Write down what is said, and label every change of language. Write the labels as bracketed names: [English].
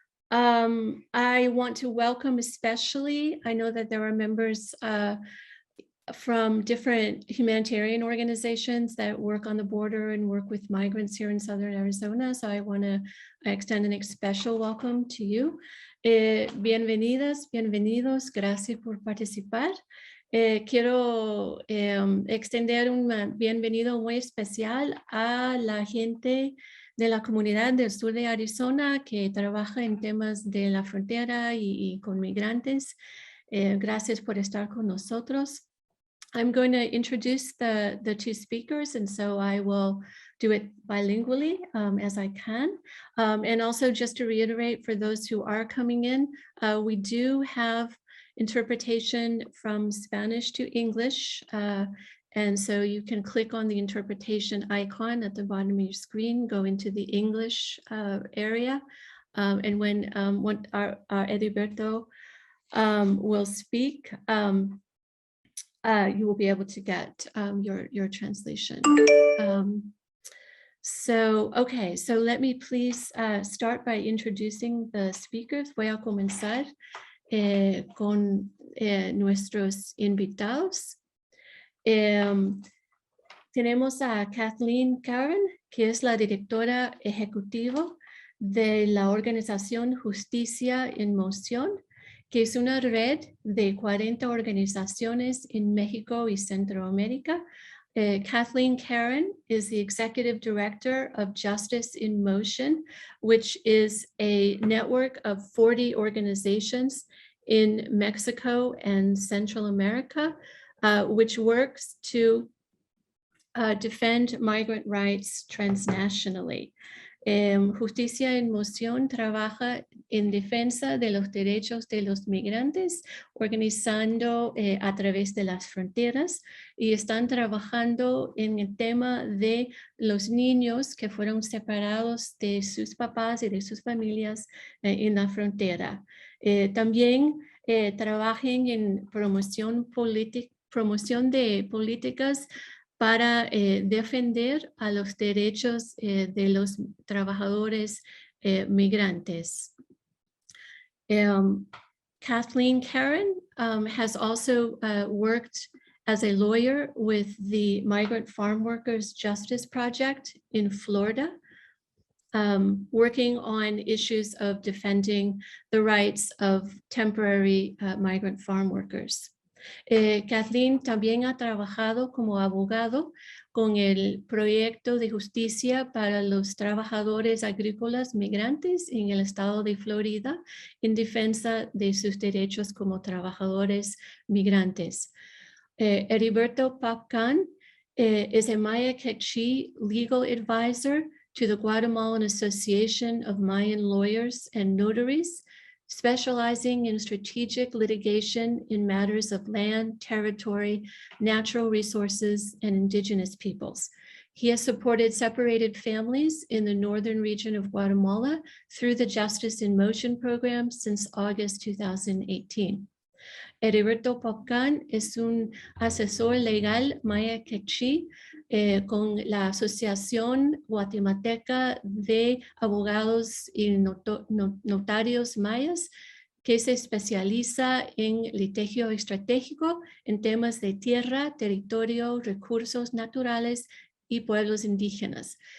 [English] I want to welcome especially, I know that there are members from different humanitarian organizations that work on the border and work with migrants here in Southern Arizona. So I want to extend a special welcome to you. [Spanish] Bienvenidas, bienvenidos, gracias por participar. Quiero extender un bienvenido muy especial a la gente de la comunidad del sur de Arizona que trabaja en temas de la frontera y con migrantes. Gracias por estar con nosotros. [English] I'm going to introduce the two speakers, and so I will do it bilingually as I can. And also just to reiterate for those who are coming in, we do have interpretation from Spanish to English. And so you can click on the interpretation icon at the bottom of your screen, go into the English area. And when our Eriberto will speak, you will be able to get your translation. Okay, so let me please start by introducing the speakers. [Spanish] Voy a comenzar con nuestros invitados. Tenemos a Cathleen Caron, que es la directora ejecutiva de la organización Justicia en Moción, que es una red de 40 organizaciones en México y Centroamérica. [English] Cathleen Caron is the executive director of Justice in Motion, which is a network of 40 organizations in Mexico and Central America, which works to defend migrant rights transnationally. [Spanish] Justicia en Moción trabaja en defensa de los derechos de los migrantes, organizando a través de las fronteras, y están trabajando en el tema de los niños que fueron separados de sus papás y de sus familias en la frontera. También trabajan en promoción de políticas para defender a los derechos de los trabajadores migrantes. [English] Cathleen Caron has also worked as a lawyer with the Migrant Farm Workers Justice Project in Florida, working on issues of defending the rights of temporary migrant farm workers. [Spanish] Cathleen también ha trabajado como abogado con el proyecto de justicia para los trabajadores agrícolas migrantes en el estado de Florida en defensa de sus derechos como trabajadores migrantes. [English] Eriberto Pop Cán is a Maya Quechua legal advisor to the Guatemalan Association of Mayan Lawyers and Notaries, specializing in strategic litigation in matters of land, territory, natural resources, and indigenous peoples. He has supported separated families in the northern region of Guatemala through the Justice in Motion program since August 2018. [Spanish] Eriberto Pop Cán es un asesor legal maya quechí con la Asociación Guatemalteca de Abogados y Notarios Mayas, que se especializa en litigio estratégico en temas de tierra, territorio, recursos naturales y pueblos indígenas.